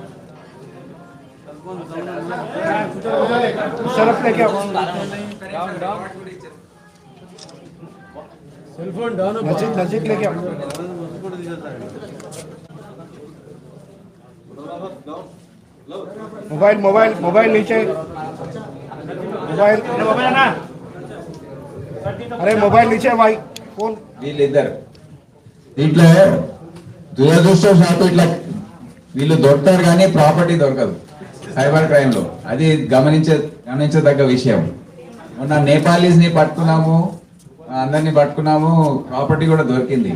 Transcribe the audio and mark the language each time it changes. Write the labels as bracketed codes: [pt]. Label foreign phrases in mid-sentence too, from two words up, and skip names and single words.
[hi] सरफ लेके आओ। [en] cell phone down [hi] नजीक लेके आओ। मोबाइल मोबाइल मोबाइल नीचे मोबाइल अरे मोबाइल नीचे भाई फोन [te] వీళ్ళిద్దరు దీంట్లో దురదృష్టవశాత్తు ఇట్లా వీళ్ళు దొరుకుతారు కానీ ప్రాపర్టీ దొరకదు [en] cyber crime [te] లో. అది గమనించదగ్గ విషయం. మొన్న నేపాలీస్ ని పట్టుకున్నాము, అందరినీ పట్టుకున్నాము, ప్రాపర్టీ కూడా దొరికింది.